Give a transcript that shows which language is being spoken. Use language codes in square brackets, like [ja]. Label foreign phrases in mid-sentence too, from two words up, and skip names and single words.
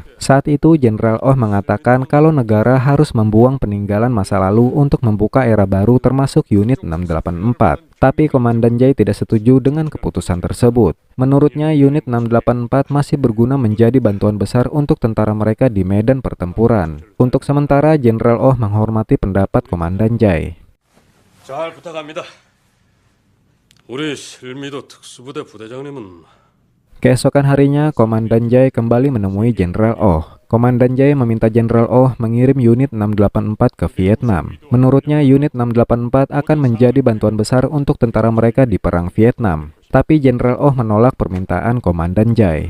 [id] Saat itu Jenderal Oh mengatakan kalau negara harus membuang peninggalan masa lalu untuk membuka era baru termasuk unit 684. Tapi Komandan Jai tidak setuju dengan keputusan tersebut. Menurutnya, unit 684 masih berguna menjadi bantuan besar untuk tentara mereka di medan pertempuran. Untuk sementara, Jenderal Oh menghormati pendapat Komandan Jai. [ko] 잘 부탁합니다. 우리 실미도 특수부대 부대장님은 [id] Keesokan harinya, Komandan Jai kembali menemui Jenderal Oh. Komandan Jai meminta Jenderal Oh mengirim unit 684 ke Vietnam. Menurutnya, unit 684 akan menjadi bantuan besar untuk tentara mereka di Perang Vietnam. Tapi Jenderal Oh menolak permintaan Komandan Jai.